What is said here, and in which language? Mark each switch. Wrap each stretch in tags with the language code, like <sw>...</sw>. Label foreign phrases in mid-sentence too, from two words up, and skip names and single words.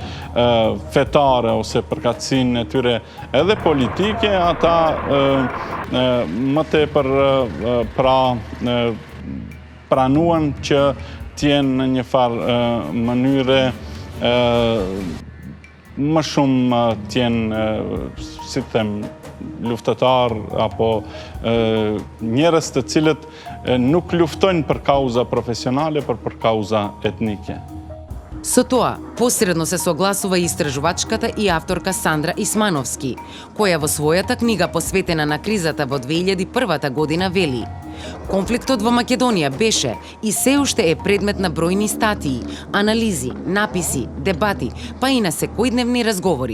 <sq>fetare ose përkatësinë e tyre edhe politike, ata më tepër pranuan që t'jenë në një farë mënyre më shumë t'jenë, si të them, luftetar apo njerëz të cilët nuk luftojnë për kauza profesionale, por për kauza etnike.</sq> <mk>Со тоа, посредно се согласува и истражувачката и авторка Сандра Исмановски, која во својата книга посветена на кризата во 2001 година вели: конфликтот во Македонија беше и се уште е предмет на бројни статии, анализи, написи, дебати, па и на секојдневни разговори.</mk>